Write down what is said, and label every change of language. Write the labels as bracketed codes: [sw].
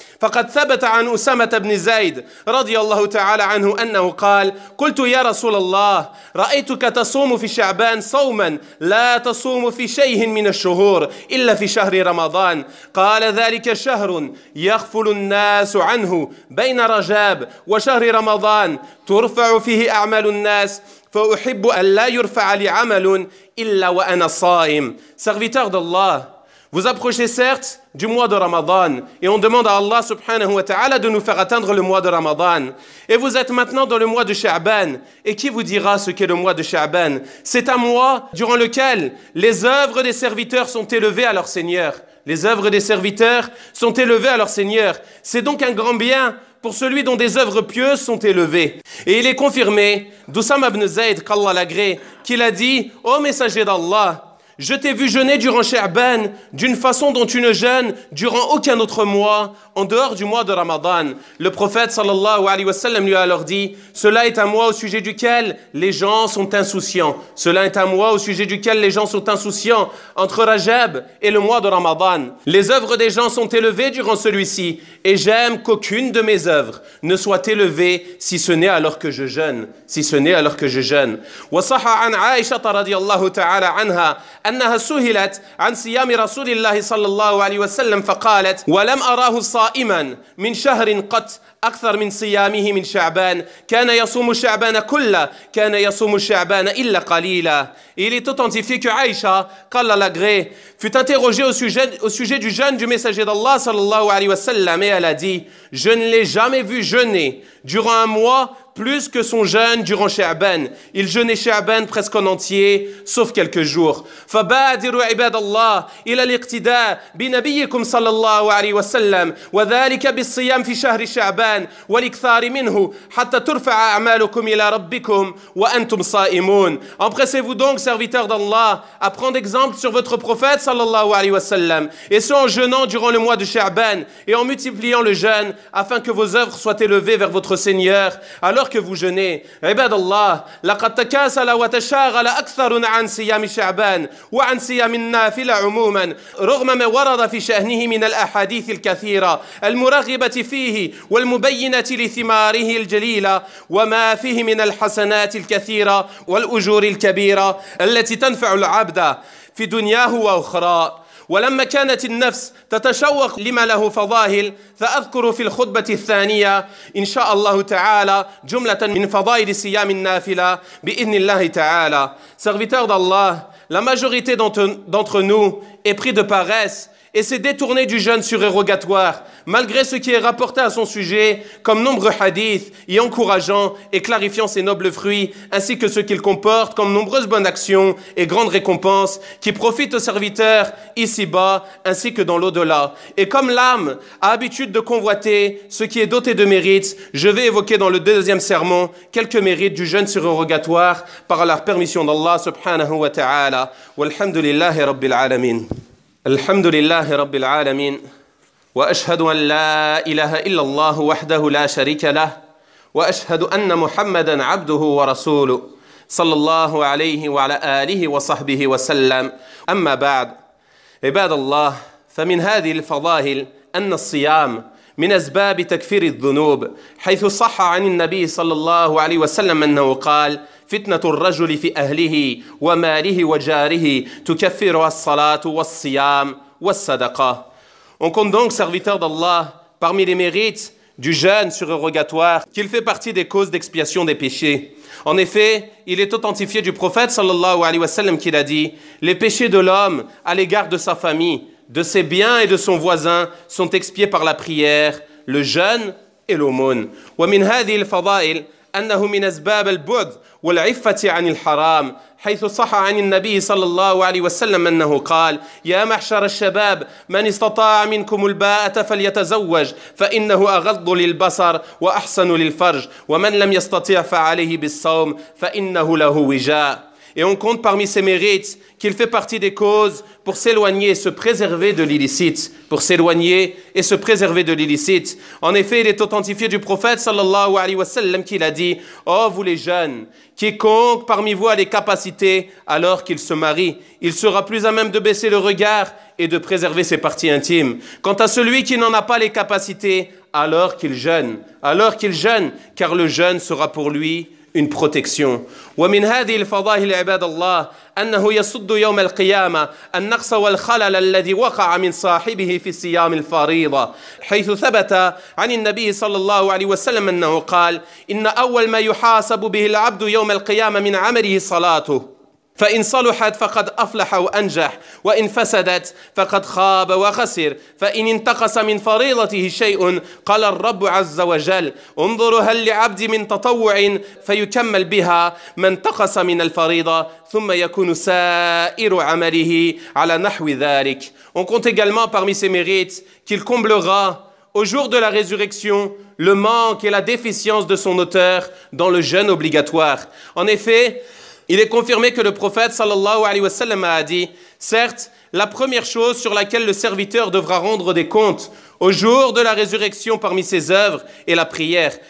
[ar] فقد ثبت عن أسامة بن زيد رضي الله تعالى عنه أنه قال قلت يا رسول الله رأيتك تصوم في شعبان صوما لا تصوم في شيء من الشهور إلا في شهر رمضان قال ذلك شهر يغفل الناس عنه بين رجاب وشهر رمضان ترفع فيه أعمال الناس فأحب أن لا يرفع لي عمل إلا وأنا صائم سغفتغ الله. [fr] Vous approchez certes du mois de Ramadan et on demande à Allah subhanahu wa ta'ala de nous faire atteindre le mois de Ramadan. Et vous êtes maintenant dans le mois de Sha'ban. Et qui vous dira ce qu'est le mois de Sha'ban? C'est un mois durant lequel les œuvres des serviteurs sont élevées à leur Seigneur. Les œuvres des serviteurs sont élevées à leur Seigneur. C'est donc un grand bien pour celui dont des œuvres pieuses sont élevées. Et il est confirmé d'Oussama ibn Zayd, qu'Allah l'agré, qu'il a dit « Ô messager d'Allah, je t'ai vu jeûner durant Sha'ban d'une façon dont tu ne jeûnes durant aucun autre mois en dehors du mois de Ramadan. » Le prophète sallallahu alayhi wa sallam lui a alors dit « Cela est un mois au sujet duquel les gens sont insouciants. » Cela est un mois au sujet duquel les gens sont insouciants entre Rajab et le mois de Ramadan. Les œuvres des gens sont élevées durant celui-ci et j'aime qu'aucune de mes œuvres ne soit élevée si ce n'est alors que je jeûne. Si ce n'est alors que je jeûne. [ar] « Wa saha an Aisha radiallahu ta'ala anha » أنها سهلت عن صيام رسول الله صلى الله عليه وسلم فقالت ولم أراه صائما من شهر قط أكثر من صيامه من شعبان كان يصوم شعبان كله كان يصوم شعبان إلا قليلا. [fr] Il est authentifié que Aïcha, qu'Allah l'agré, fut interrogée au sujet du jeûne du messager d'Allah sallallahu alayhi wa sallam et elle a dit « Je ne l'ai jamais vu jeûner durant un mois plus que son jeûne durant Sha'ban. Il jeûnait Sha'ban presque en entier, sauf quelques jours. [ar] فبادروا عباد الله إلى الاقتداء بنبيكم صلى الله عليه وسلم وذلك بالصيام في شهر شعبان والإكثار منه حتى ترفع أعمالكم إلى ربكم وأنتم صائمون. [fr] Empressez-vous donc, serviteurs d'Allah, à prendre exemple sur votre prophète [ar] صلى الله عليه وسلم, [fr] et ce en jeûnant durant le mois de Sha'ban et en multipliant le jeûne afin que vos œuvres soient élevées vers votre Seigneur. Alors que vous jeûnez, [ar] عباد الله, لقد تكاسل وتشاغل أكثر عن صيام شعبان وعن صيام النافلة عموما رغم ما ورد في شأنه من الأحاديث الكثيرة المرغبة فيه والمبينة لثماره الجليلة وما فيه من الحسنات الكثيرة والأجور الكبيرة التي تنفع العبد في دنياه وأخرى. ولما كانت النفس تتشوق لما له فضائل فأذكر في الخطبة الثانية إن شاء الله تعالى جملة من فضائل صيام النافلة بإذن الله تعالى. [fr] Serviteur d'Allah, la majorité d'entre nous est pris de paresse et s'est détourné du jeûne surérogatoire, malgré ce qui est rapporté à son sujet comme nombreux hadiths y encourageant et clarifiant ses nobles fruits, ainsi que ce qu'il comporte comme nombreuses bonnes actions et grandes récompenses qui profitent aux serviteurs ici-bas ainsi que dans l'au-delà. Et comme l'âme a habitude de convoiter ce qui est doté de mérites, je vais évoquer dans le deuxième sermon quelques mérites du jeûne surérogatoire par la permission d'Allah subhanahu wa ta'ala. [ar] Walhamdulillahi rabbil alamin. الحمد لله رب العالمين وأشهد أن لا إله إلا الله وحده لا شريك له وأشهد أن محمدا عبده ورسوله صلى الله عليه وعلى آله وصحبه وسلم. أما بعد، عباد الله، فمن هذه الفضائل أن الصيام من أسباب تكفير الذنوب، حيث صح عن النبي صلى الله عليه وسلم أنه قال: فتنة الرجل في أهله وماله وجاره تكفرها الصلاة والصيام والصدقة. [fr] On compte donc, serviteur d'Allah, parmi les mérites du jeûne surérogatoire qu'il fait partie des causes d'expiation des péchés. En effet, il est authentifié du prophète sallallahu alayhi wa sallam qu'il a dit: les péchés de l'homme à l'égard de sa famille, de ses biens et de son voisin sont expiés par la prière, le jeûne et l'aumône. [ar] Wa min hadhihi al-fada'il annahu min asbab al-bu'd wal-'iffati 'an al-haram. حيث صح عن النبي صلى الله عليه وسلم أنه قال: يا محشر الشباب، من استطاع منكم الباءة فليتزوج، فإنه أغض للبصر وأحسن للفرج، ومن لم يستطع فعليه بالصوم، فإنه له وجاء. [fr] Et on compte parmi ses mérites qu'il fait partie des causes pour s'éloigner et se préserver de l'illicite. En effet, il est authentifié du prophète sallallahu alayhi wa sallam qu'il a dit: « Oh vous les jeunes, quiconque parmi vous a les capacités, alors qu'il se marie, il sera plus à même de baisser le regard et de préserver ses parties intimes. Quant à celui qui n'en a pas les capacités, alors qu'il jeûne, car le jeûne sera pour lui une protection. [ar] » ومن هذه الفضائل عباد الله أنه يصد يوم القيامة النقص والخلل الذي وقع من صاحبه في صيام الفريضة، حيث ثبت عن النبي صلى الله عليه وسلم أنه قال: إن أول ما يحاسب به العبد يوم القيامة من عمله صلاته، فإن صلحت فقد أفلح وأنجح، وإن فسدت فقد خاب وخسر، فإن انتقص من فريضته شيء قال الرب عز وجل: انظر هل لعبد من تطوع فيكمل بها ما انتقص من الفريضة، ثم يكون سائر عمله على نحو ذلك. [fr] On compte également parmi ses mérites qu'il comblera au jour de la résurrection le manque et la déficience de son auteur dans le jeûne obligatoire. En effet, il est confirmé que le prophète sallallahu alayhi wa sallam a dit: certes, la première chose sur laquelle le serviteur devra rendre des comptes au jour de la résurrection parmi ses œuvres est la prière.